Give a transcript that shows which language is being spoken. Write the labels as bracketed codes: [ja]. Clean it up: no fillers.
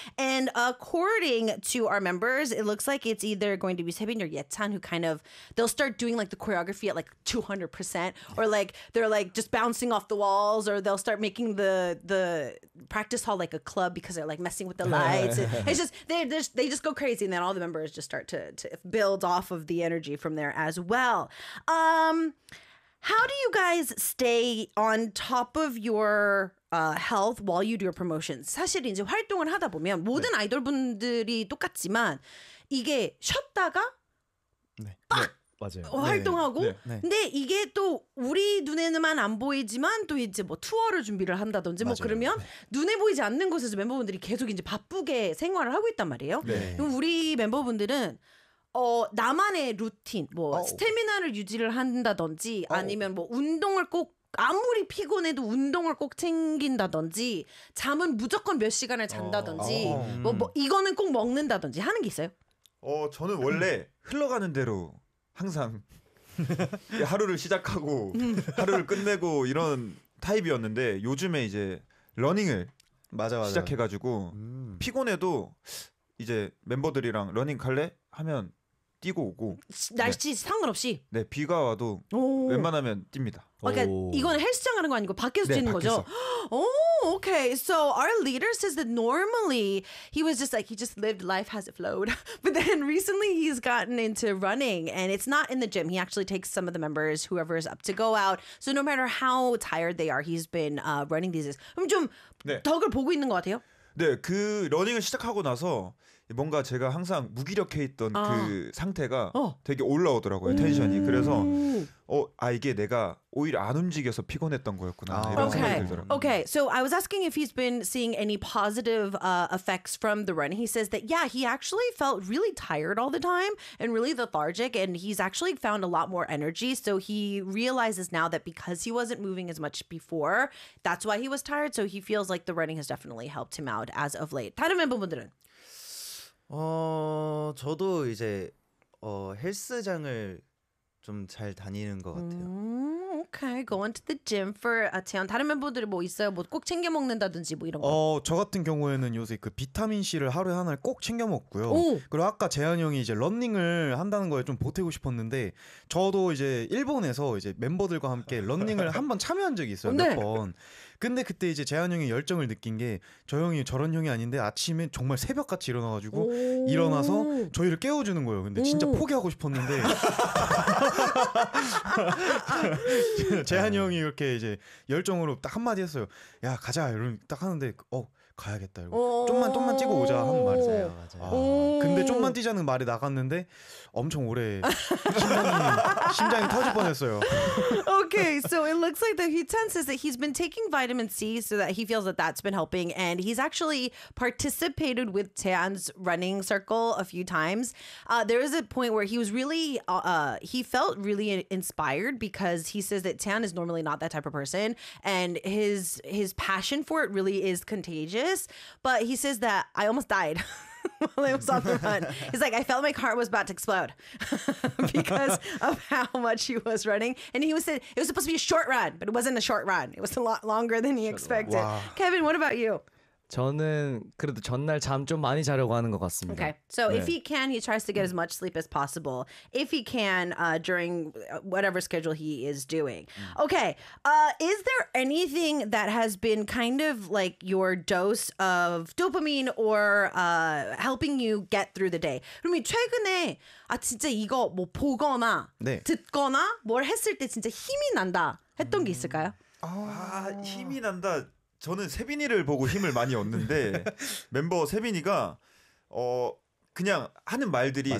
[en] And according to our members, it looks like it's either going to be Sebin or Yetan who kind of, they'll start doing like the choreography at like 200% or like they're like just bouncing off the walls, or they'll start making the practice hall like a club because they're like messing with the lights. It's just, they just go crazy, and then all the members just start to build off of the energy from there as well. How do you guys stay on top of your health while you do your promotions? [ko] 사실 이제 활동을 하다 보면 모든 네. 아이돌분들이 똑같지만 이게 쉬었다가 네. 빡 네. 맞아요. 활동하고 네. 네. 네. 근데 이게 또 우리 눈에는만 안 보이지만 또 이제 뭐 투어를 준비를 한다든지 맞아요. 뭐 그러면 네. 눈에 보이지 않는 곳에서 멤버분들이 계속 이제 바쁘게 생활을 하고 있단 말이에요. 네. 그럼 우리 멤버분들은 나만의 루틴 뭐 스태미나를 유지를 한다든지 아니면 뭐 운동을 꼭 아무리 피곤해도 운동을 꼭 챙긴다든지 잠은 무조건 몇 시간을 잔다든지 뭐 이거는 꼭 먹는다든지 하는 게 있어요? 저는 원래 흘러가는 대로 항상 하루를 시작하고 하루를 끝내고 이런 타입이었는데 요즘에 이제 러닝을 맞아. 시작해가지고 피곤해도 이제 멤버들이랑 러닝 갈래? 하면 뛰고 오고 날씨 네. 상관없이 네 비가 와도 오. 웬만하면 뜁니다. 아, 그러니까 이건 헬스장 하는 거 아니고 밖에서 네, 뛰는 밖에서. 거죠. 오, okay. [en] So our leader says that normally he was just like he just lived life as it flowed. But then recently he's gotten into running and it's not in the gym. He actually takes some of the members, whoever is up to go out. So no matter how tired they are, he's been running these days. [ko] 그럼 좀 네. 덕을 보고 있는 것 같아요. 네, 그 러닝을 시작하고 나서. 뭔가 제가 항상 무기력해 있던 아. 그 상태가 어. 되게 올라오더라고요. 텐션이. 그래서 아 이게 내가 오히려 안 움직여서 피곤했던 거였구나. 아. 이런 [en] okay. [ko] 생각이 들더라고요. [en] Okay. So I was asking if he's been seeing any positive effects from the run. He says that yeah, he actually felt really tired all the time and really lethargic and he's actually found a lot more energy. So he realizes now that because he wasn't moving as much before, that's why he was tired. So he feels like the running has definitely helped him out as of late. [ko] 다른 멤버분들은 저도 이제 헬스장을 좀 잘 다니는 것 같아요. [en] Okay, going to the gym for Taeyeon. [ko] 다른 멤버들이 뭐 있어요? 뭐 꼭 챙겨 먹는다든지 뭐 이런 거. 저 같은 경우에는 요새 그 비타민 C를 하루에 하나를 꼭 챙겨 먹고요. 오! 그리고 아까 재현 형이 이제 러닝을 한다는 거에 좀 보태고 싶었는데 저도 이제 일본에서 이제 멤버들과 함께 러닝을 한번 참여한 적이 있어요. 몇 번. 근데 그때 이제 재현 형이 열정을 느낀 게 저 형이 저런 형이 아닌데 아침에 정말 새벽같이 일어나가지고 일어나서 저희를 깨워주는 거예요. 근데 진짜 포기하고 싶었는데 재현 형이 이렇게 이제 열정으로 딱 한마디 했어요. 야 가자 이런 딱 하는데 가야겠다 이거 좀만 뛰고 오자 하는 말이에요. 맞아요. 근데 좀만 뛰자는 말이 나갔는데 엄청 오래 심장이 터질 뻔했어요. [en] Okay, so it looks like the Huitan says that he's been taking vitamin C so that he feels that that's been helping, and he's actually participated with Tan's running circle a few times. There was a point where he was really, he felt really inspired because he says that Tan is normally not that type of person, and his passion for it really is contagious. But he says that I almost died. While I was on the run. He's like, I felt my heart was about to explode because of how much he was running. And he said it was supposed to be a short run, but it wasn't a short run. It was a lot longer than he expected. Wow. Kevin, what about you? [ko] 저는 그래도 전날 잠 좀 많이 자려고 하는 것 같습니다. [en] Okay. So 네. if he can, he tries to get as much sleep as possible. If he can, during whatever schedule he is doing. Okay. Is there anything that has been kind of like your dose of dopamine or helping you get through the day? [ko] 그러면 최근에 아 진짜 이거 뭐 보거나 네. 듣거나 뭘 했을 때 진짜 힘이 난다 했던 게 있을까요? 힘이 난다. 저는 세빈이를 보고 힘을 많이 얻는데 멤버 세빈이가 그냥 하는 말들이 맞아요.